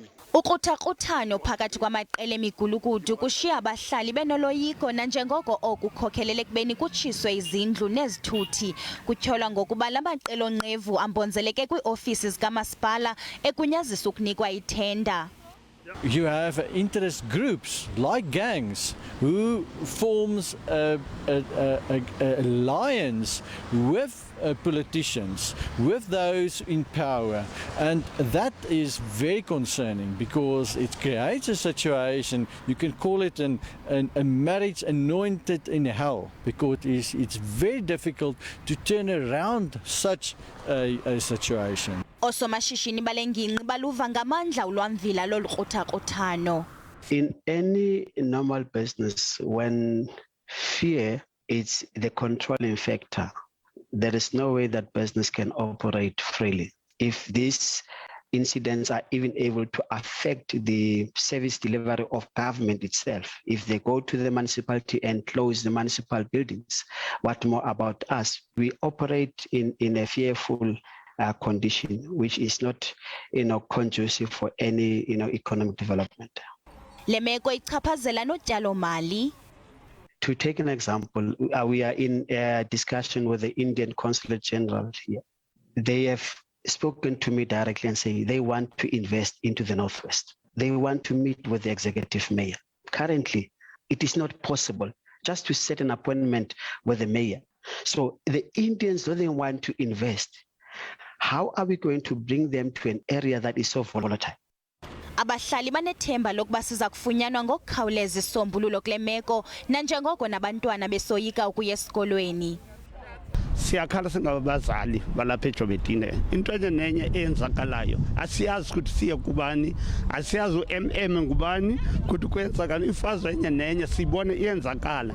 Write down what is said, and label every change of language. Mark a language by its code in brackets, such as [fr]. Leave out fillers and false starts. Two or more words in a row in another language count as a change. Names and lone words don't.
[xh] Ukruthakruthwano phakathi kwamaqel'emigulukudu kushiya abahlali benoloyiko nanjengoko oku kukhokelel'ekubeni kutshiswe izindlu nezithuthi. Kutyholwa ngokuba la maqel'onqevu ambonzeleke kwii-ofisi zikamasipala ekunyazisa ukunikwa iiTender. [en] You have interest groups like gangs who forms an alliance with politicians, with those in power, and that is very concerning because it creates a situation, you can call it a marriage anointed in hell, because it's very difficult to turn around such a situation. [xh] Oosomashishini bale ngingqi baluva ngamandla ulwamvila lolu kruthakruthano. [en] In any normal business, when fear is the controlling factor, there is no way that business can operate freely. If these incidents are even able to affect the service delivery of government itself, if they go to the municipality and close the municipal buildings, what more about us? We operate in a fearful condition, which is not, conducive for any, economic development. [xh] Le meko ichaphazela notyalo-mali. [en] To take an example, we are in a discussion with the Indian Consulate General here. They have spoken to me directly and say they want to invest into the Northwest. They want to meet with the executive mayor. Currently, it is not possible just to set an appointment with the mayor. So the Indians don't want to invest. How are we going to bring them to an area that is so volatile? [xh] Abahlali banethemba lokuba siza kufunyanwa ngokukhawuleza isombululo kule meko nanjengoko nabantwana besoyika ukuya esikolweni. Siyakhala singabazali balapha eJobedine. Into enye nenye eyenzakalayo asiyazi ukuthi siye kubani, asiyazi uMM ngubani, ukuthi kwenzakala ifazwe enye nenye sibone iyenzakala.